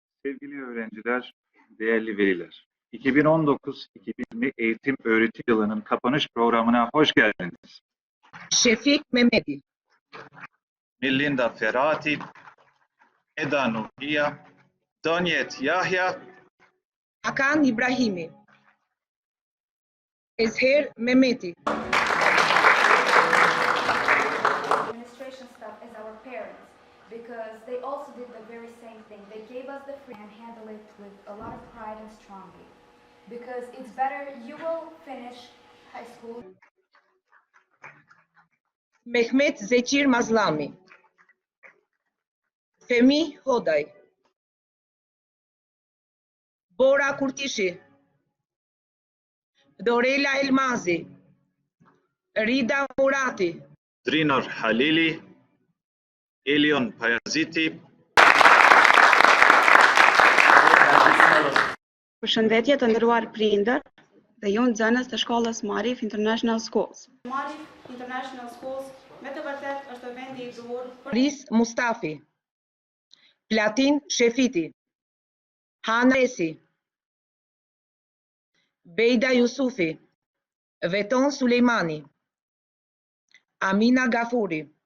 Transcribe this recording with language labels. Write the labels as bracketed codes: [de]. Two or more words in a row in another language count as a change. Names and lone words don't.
[tr] Sevgili öğrenciler, değerli veliler, 2019-2020 eğitim öğretim yılının kapanış programına hoş geldiniz. Şefik Mehmeti, Melinda Ferati, Eda Nurhiya, Donyet Yahya, Hakan İbrahimi, Ezher Mehmeti, [en] Administration staff as our parents, because they also did the very same thing. They gave us the free and handle it with a lot of pride and strongly. Because it's better, you will finish high school. Mehmet Zekir Mazlami, Femi Hoday, Bora Kurtishi, Dorela Elmazi, Rida Murati, Drinor Halili, Elion Pajaziti, [sq] Përshëndetje të nderuar prindër dhe ju nxënës të shkollës Marif International Schools. Marif International Schools me të vërtet është vendi i duhur për Ris Mustafi, Platin Shefiti, Hanesi, Bejda Yusufi, Veton Sulejmani, Amina Gafuri.